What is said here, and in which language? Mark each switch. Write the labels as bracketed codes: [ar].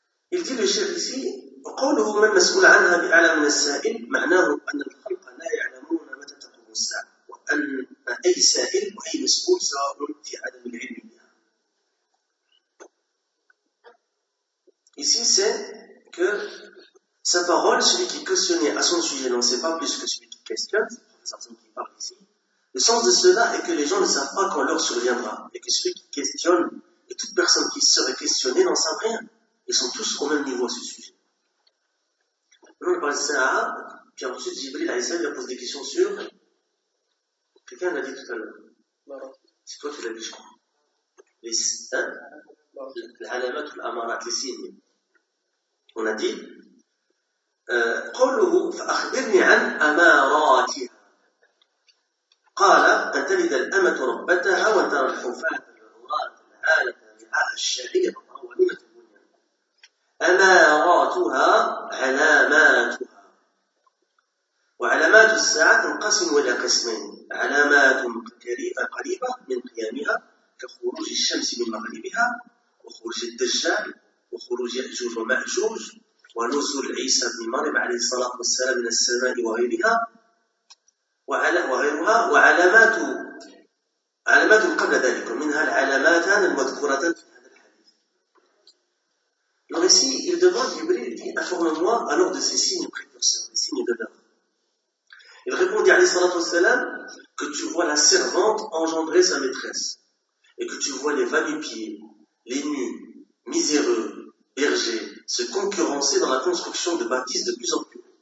[fr] le cheikh ici, [ar] قوله من مسؤول عنها بأعلى من السائل معناه أن الخلق لا يعلمون متى تقوم الساعة وأن أي سائل وأي مسؤول سواء في عدم العلم بها. [fr] Ici c'est que sa parole, celui qui questionnait à son sujet n'en sait pas plus que celui qui questionne, c'est une personne qui parle ici. Le sens de cela est que les gens ne savent pas quand l'heure surviendra et que celui qui questionne et toute personne qui serait questionnée n'en savent rien. Ils sont tous au même niveau à ce sujet. On parle de Sarah, puis ensuite Jibril Aïssa lui pose des questions sur. Quelqu'un l'a dit tout à l'heure. C'est toi qui l'as dit, je crois. Les. Hein? L'alamat ou l'amarat, les signes. On a dit. [ar] قوله فأخبرني عن أماراتها. قال أن تلد الأمة ربتها وترى الحفاة العراة العالة رعاء الشعير ومولمة البنيان. أماراتها علاماتها. وعلامات الساعة تنقسم إلى قسمين، علامات قريبة من قيامها كخروج الشمس من مغربها وخروج الدجال وخروج يأجوج ومأجوج ونزول عيسى بن مريم عليه الصلاة والسلام من السماء وغيرها وغيرها وعلامات قبل ذلك منها العلاماتان المذكورتان في هذا الحديث. [fr] Le récit, il demande Jibril, il dit, informe-moi alors de ces signes précurseurs, les signes de l'heure. Il répondit [ar] عليه الصلاة والسلام [fr] que tu vois la servante engendrer sa maîtresse et que tu vois les va-du-pieds, les nus, miséreux, bergers, se concurrencer dans la construction de bâtisses de plus en plus.